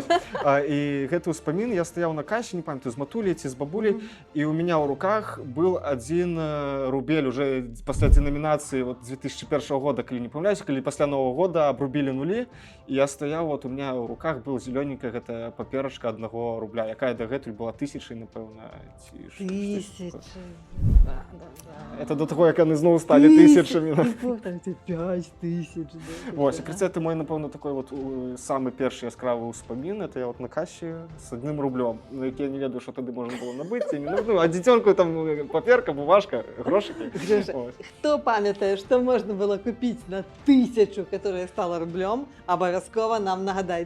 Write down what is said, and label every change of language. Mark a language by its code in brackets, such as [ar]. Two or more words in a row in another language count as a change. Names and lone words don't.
[be] І гэты ўспамін, я стаяў на касе, не памятаю, з матуляй ці з бабуляй, і [ru] у меня ў руках был [be] 1 рубель уже пасля денамінацыі вот 2001 года, калі не памыляюсь, калі пасля [ru] Нового года [be] абрубілі нулі, і я стаяў, вот [ru] у меня ў руках был зелёненькая [be] гэта паперачка 1 рубля, якая дагэтуль была 1000, напэўна, ці [ru] Тысячи. Да, да, да. Это до того, [be] як яны зноў сталі тысячамі. Там 5000. Вось, і це мой, напэўна, такой вот самы першы яскравы ўспамін, это я вот на касе з 1 рублём, на які я не ведаю, што тады можна было набыць, ці не набыць, а дзіцёнку там паперка, бумажка, грошыкі. Хто памятае, што можна было купіць на 1000, которая стала рублём, абавязкова нам нагадайце, напішыце.